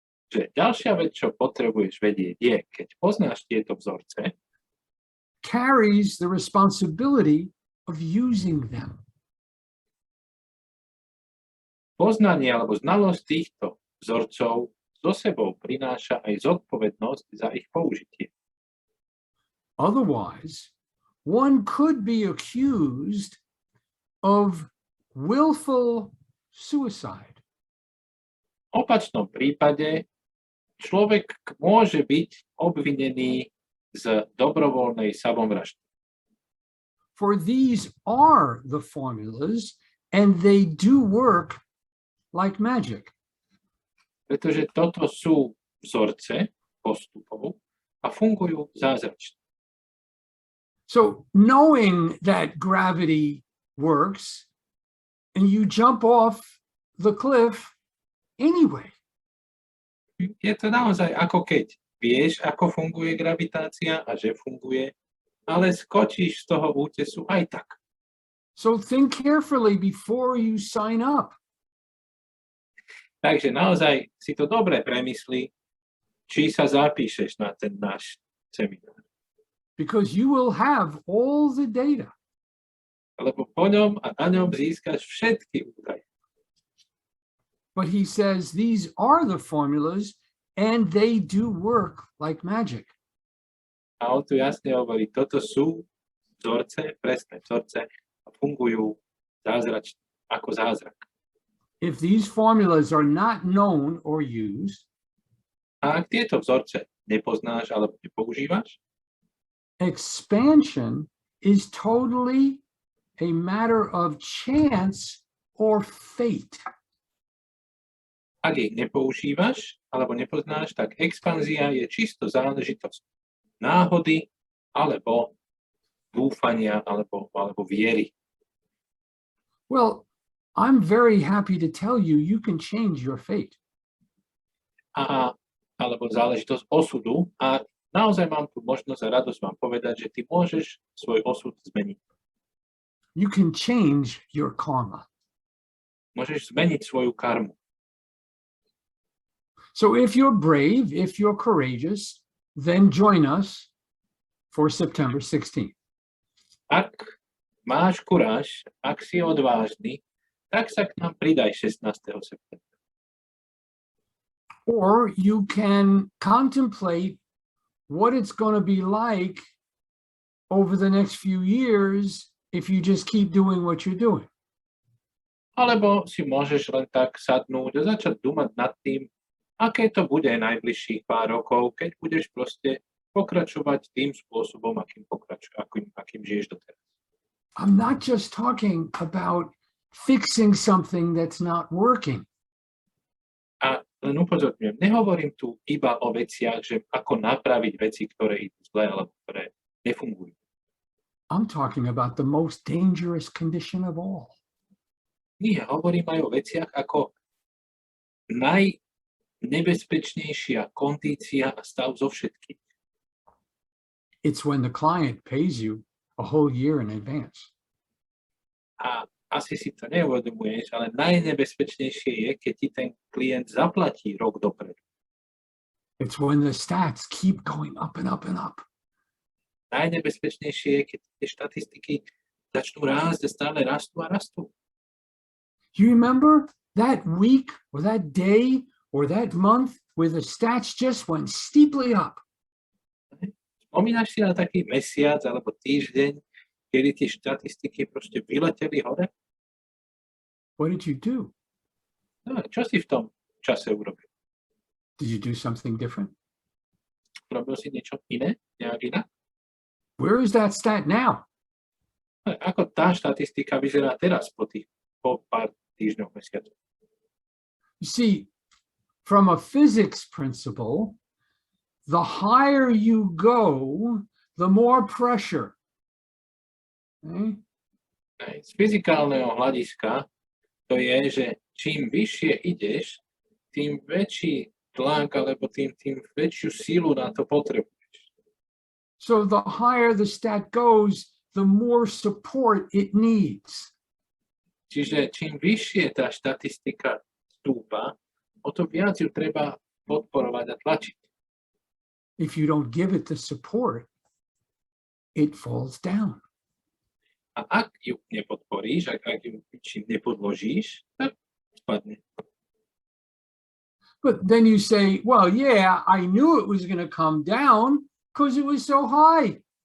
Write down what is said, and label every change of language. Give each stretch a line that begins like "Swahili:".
Slovak: že ďalšia vec, čo potrebuješ vedieť, je, keď poznáš tieto vzorce,
English: carries the responsibility of using them.
Slovak: Poznanie alebo znalosť týchto vzorcov so sebou prináša aj zodpovednosť za ich použitie.
English: Otherwise, one could be accused of willful suicide.
Slovak: V opačnom prípade človek môže byť obvinený z dobrovoľnej samovraždy.
English: For these are the formulas and they do work like magic.
Slovak: Pretože toto sú vzorce postupov a fungujú zázračne.
English: So knowing that gravity works and you jump off the cliff anyway.
Slovak: Je to naozaj ako keď vieš, ako funguje gravitácia a že funguje, ale skočíš z toho útesu aj tak.
English: So think carefully before you sign up.
Slovak: Takže naozaj si to dobre premyslí, či sa zapíšeš na ten náš seminár.
English: Because you will have all the data.
Slovak: Lebo po ňom a na ňom získaš všetky údaje.
English: But he says these are the formulas and they do work like magic.
Slovak: A on tu jasne hovorí, toto sú vzorce, presné vzorce a fungujú zázračne, ako zázrak.
English: If these formulas are not known or used,
Slovak: a ak tieto vzorce nepoznáš alebo nepoužívaš,
English: expansion is totally a matter of chance or fate.
Slovak: Ak ich nepoužívaš alebo nepoznáš, tak expanzia je čisto záležitosť náhody alebo dúfania alebo viery.
English: Well, I'm very happy to tell you, you can change your fate.
Slovak: Alebo záležitosť osudu. A naozaj mám tu možnosť a radosť vám povedať, že ty môžeš svoj osud zmeniť.
English: You can change your karma.
Slovak: Môžeš zmeniť svoju karmu.
English: So if you're brave, if you're courageous, then join us for September 16th.
Slovak: Ak máš kuráž, ak si odvážny, tak sa k nám pridaj 16. septembra.
English: Or you can contemplate what it's going to be like over the next few years if you just keep doing what you're doing.
Slovak: Alebo si môžeš len tak sadnúť a začať dúmať nad tým, aké to bude najbližších pár rokov, keď budeš proste pokračovať tým spôsobom, akým žiješ doteraz.
English: I'm not just talking about fixing something that's not working.
Slovak: A len upozorňujem, nehovorím tu iba o veciach, že ako napraviť veci, ktoré idú zle alebo ktoré nefungujú.
English: I'm talking about the most dangerous condition of all.
Slovak: Nie, hovorím aj o veciach ako najnebezpečnejšia kondícia a stav zo všetkých.
English: It's when the client pays you a whole year in advance.
Slovak: A asi si to neuvedomuješ, ale najnebezpečnejšie je, keď ti ten klient zaplatí rok dopredu.
English: It's when the stats keep going up and up and up.
Slovak: Najnebezpečnejšie je, keď tie štatistiky začnú rásť a stále rastú a rastú.
English: You remember that week or that day or that month where the stats just went steeply up?
Slovak: Spomínaš si na taký mesiac alebo týždeň, kedy tie štatistiky proste vyleteli hore?
English: What did you do?
Slovak: No, čo si v tom čase urobil?
English: Did you do something different?
Slovak: Robil si niečo iné? Nejak inak?
English: Where is that stat now?
Slovak: Ako tá štatistika vyzerá teraz po pár týždňoch, mesiacov?
English: You see, from a physics principle, the higher you go, the more pressure. Okay?
Slovak: Z fyzikálneho hľadiska to je, že čím vyššie ideš, tým väčší tlak alebo tým väčšiu sílu na to potrebuješ.
English: So the higher the stat goes, the more support it needs.
Slovak: Čiže čím vyššie tá štatistika stúpa, o to viac ju treba podporovať a tlačiť.
English: If you don't give it the support, it falls down.
Slovak: A ak ju nepodporíš, ak ju ničím nepodložíš, tak spadne.
English: But then you say, well, yeah, I knew it was going to come down because it was so high.